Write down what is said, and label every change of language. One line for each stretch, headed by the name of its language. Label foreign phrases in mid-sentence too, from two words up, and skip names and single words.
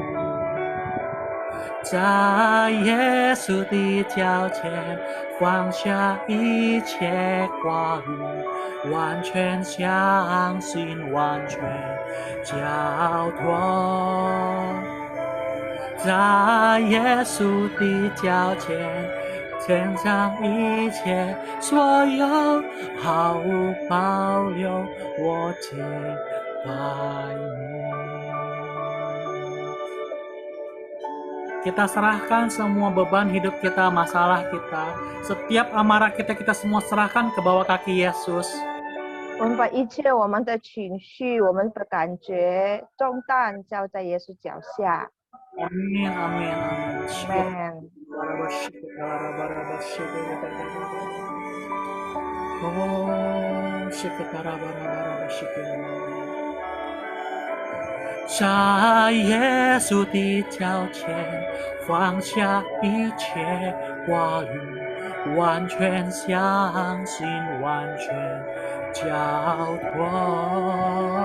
Chinese: 在耶稣的脚前，放下一切挂虑，完全相信，完全交托。在耶稣的脚前，献上一切所有，毫无保留，我敬拜你。
Indonesian: Kita serahkan semua beban hidup kita, masalah kita, setiap amarah kita, kita semua serahkan ke bawah kaki Yesus.
Chinese: 我们把一切我们的情绪、我们的感觉、重担交在耶稣脚下。
Indonesian: Amin, amin, amin. Amen。
Chinese: 在耶稣的脚前，放下一切挂虑，完全相信，完全交托。